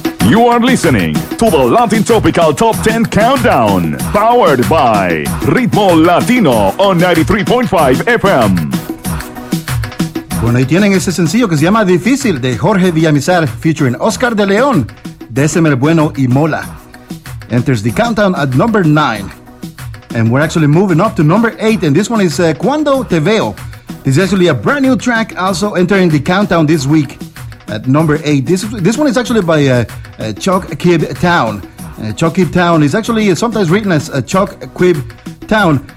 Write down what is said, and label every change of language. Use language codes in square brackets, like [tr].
[en] You are listening to the Latin Tropical Top 10 Countdown, powered by Ritmo Latino on 93.5 FM. [es] Bueno, ahí tienen ese sencillo que se llama Difícil, de Jorge Villamizar, featuring Oscar de León, Decemer Bueno y Mola. [en] Enters the countdown at number 9. And we're actually moving up to number 8, and this one is Cuando Te Veo. This is actually a brand new track, also entering the countdown this week at number 8. This one is actually by Chuck Kib Town. Chuck Kib Town is actually sometimes written as Chuck Kib Town.